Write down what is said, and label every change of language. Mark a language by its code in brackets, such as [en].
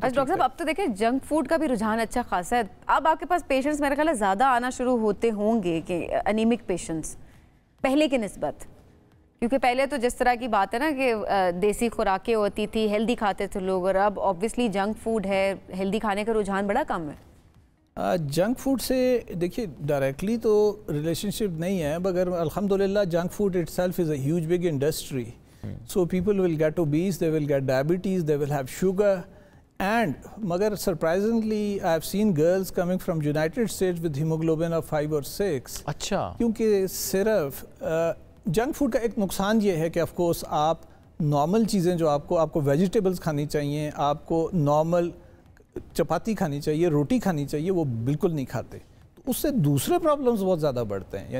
[ur] Doctor صاحب اب تو دیکھیں جنک فوڈ کا بھی رجحان اچھا خاصا ہے. اب آپ کے پاس پیشنٹس میرے خیال ہے زیادہ آنا شروع ہوتے ہوں گے کہ انیمک پیشنٹس پہلے کی نسبت، کیونکہ پہلے تو جس طرح کی بات ہے نا کہ دیسی خوراکیں ہوتی تھی، ہیلدی کھاتے تھے لوگ، اور اب آبویسلی جنک فوڈ ہے، ہیلدی کھانے کا رجحان بڑا کم ہے. جنک فوڈ سے دیکھیے ڈائریکٹلی تو ریلیشن شپ نہیں ہے، مگر الحمدللہ junk food [en] Itself is a huge big industry. So people will get obese, they will get diabetes, they will have sugar, and magar surprisingly I have seen girls coming from United States with hemoglobin of 5 or 6. [ur] اچھا، کیونکہ صرف junk food کا ایک نقصان یہ ہے کہ of course آپ نارمل چیزیں جو آپ کو ویجیٹیبلس کھانی چاہیے، آپ کو نارمل چپاتی کھانی چاہیے، روٹی کھانی چاہیے، وہ بالکل نہیں کھاتے. اس سے دوسرے پرابلمز بہت زیادہ بڑھتے ہیں.